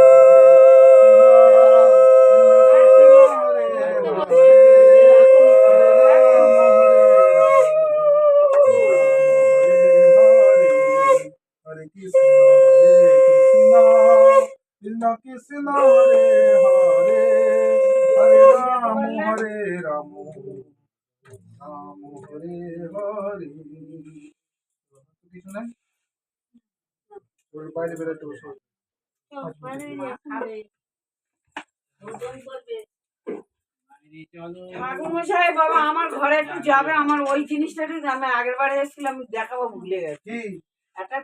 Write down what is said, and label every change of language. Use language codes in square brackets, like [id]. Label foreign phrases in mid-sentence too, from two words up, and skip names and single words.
[sa] कृष्ण कृष्ण हरे हरे हरे राम हरे राम राम हरे हरे [bn] কিছু নাই ওর বাইরে বেরোতে বসো ঠাকুরমশাই বাবা আমার ঘরে একটু যাবে, আমার ওই জিনিসটা আমি আগের বারে এসেছিলাম দেখাবো ভুলে গেছি।